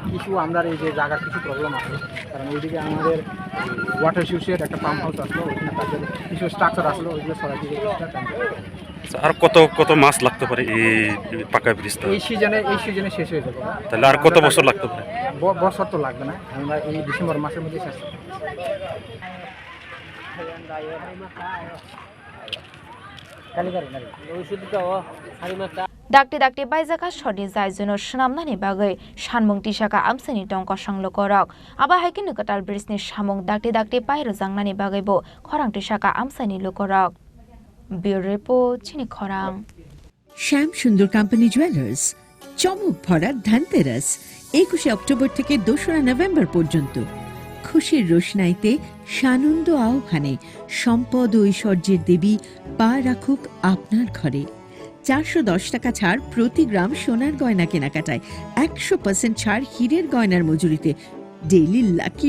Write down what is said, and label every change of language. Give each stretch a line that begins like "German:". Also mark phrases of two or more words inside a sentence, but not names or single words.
Bangla: কিছু আমরা এই যে জায়গার কিছু প্রবলেম আছে, কারণ ওইদিকে আমাদের
English: water issues-er
Bangla: একটা
English: pump house
Bangla: আসলো, ওইখানে তাদের কিছু স্ট্রাকচার আসলো, ওইগুলো সরাই দিয়ে আর কত মাস লাগতে পারে এই পাকা ব্রিজটা? এই সিজনে শেষ হয়ে যাবে। তাহলে আর কত বছর লাগতে পারে? বছর তো লাগবে না, আমরা এই ডিসেম্বর মাসের মধ্যে শেষ।
Kok Borok: dakti baizaka shodi zaijuno shnamnani bagai shanmung tisaka amsani tongka sanglo korok aba haikinu katal brisni shamung dakti pairo jangnani bagai bo khorang tisaka amsani lokorok
English: bureau report
Kok Borok: Chini Khorang
Bangla: শ্যাম সুন্দর কোম্পানি জুয়েলার্স চমক ভরা ধনতেরাস 21 অক্টোবর থেকে 2 নভেম্বর পর্যন্ত খুশির রোশনাইতে সানন্দ আহ্বানে সম্পদ ও ঐশ্বর্যের দেবী পা রাখুক আপনার ঘরে। 410 টাকা ছাড় প্রতি গ্রাম সোনার গয়না কেনাকাটায়, 100% ছাড় হীরের গয়নার মজুরিতে,
English: daily lucky